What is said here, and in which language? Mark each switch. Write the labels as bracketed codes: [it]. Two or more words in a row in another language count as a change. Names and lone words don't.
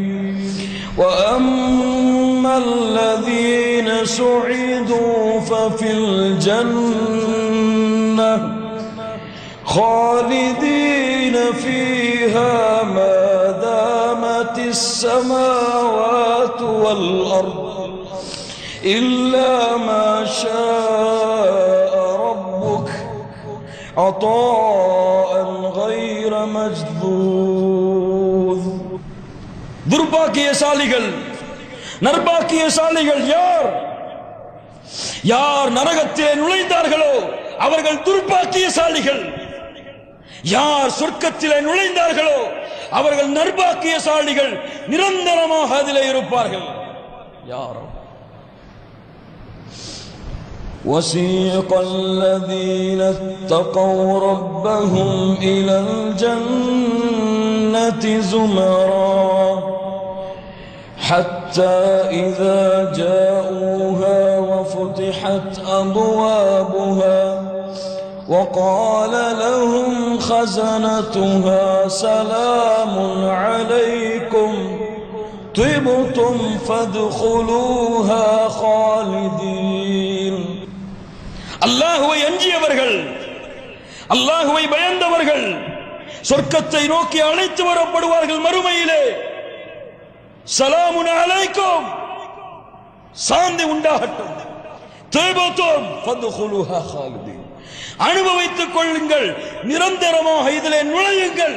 [ar] وأما الذين سعدوا ففي الجنة خالدين فيها ما دامت السماوات والأرض إلا ما شاء ربك عطاء غير مجذوذ. [ta] துர்பாக்கியசாலிகள், நற்பாக்கியசாலிகள் யார்? யார் நரகத்திலே நுழைந்தார்களோ அவர்கள் துர்பாக்கியசாலிகள். யார் சொர்க்கத்திலே நுழைந்தார்களோ அவர்கள் நற்பாக்கியசாலிகள், நிரந்தரமாக அதிலே இருப்பார்கள். யார்? [ar] وَسِيقَ الَّذِينَ اتَّقَوْا رَبَّهُمْ إِلَى الْجَنَّةِ زُمَرًا حَتَّى إِذَا جَاءُوهَا وَفُتِحَتْ أَبْوَابُهَا وقال لهم خزنتها سلام عليكم طبتم فادخلوها خالدين. [ta] அல்லாஹ்வை அஞ்சியவர்கள், அல்லாஹ்வை பயந்தவர்கள் சொர்க்கத்தை நோக்கி அழைத்து வரப்படுவார்கள். மறுமையிலே [ar] سلام عليكم, [ta] சாந்தி உண்டாகட்டும், [ar] طبتم فادخلوها خالدين, [ta] அனுபவித்துக் கொள்ளுங்கள், நிரந்தரமாக இதிலே நுழையுங்கள்.